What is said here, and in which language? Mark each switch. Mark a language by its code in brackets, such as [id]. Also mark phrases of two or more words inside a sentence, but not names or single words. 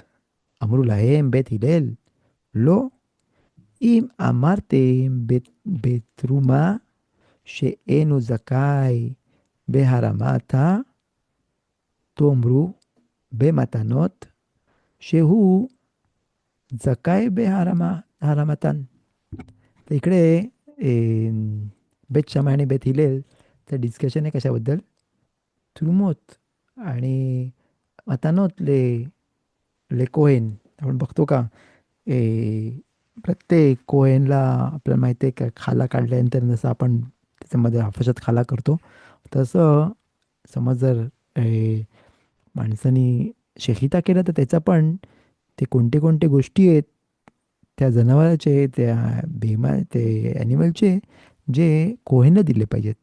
[he] אמרו להם בית הלל, לא, אם אמרתם בתרומה שאינו זכאי בהרמתה, תאמרו במתנות שהוא זכאי בהרמתן. [mr] तर इकडे बेत शमा आणि बेत हिलेल तर डिस्कशन आहे कशाबद्दल? थ्रुमोत आणि [he] מתנות לכהן. [mr] आपण बघतो का प्रत्येक कोहेनला आपल्याला माहिती आहे का खाला काढल्यानंतर जसं आपण त्याच्यामध्ये हाफशात खाला करतो तसं समज जर माणसाने शेहिता केला तर त्याचा पण ते कोणते कोणते गोष्टी आहेत त्या जनावराचे, त्या ते ॲनिमलचे, जे कोहेनला दिले पाहिजेत.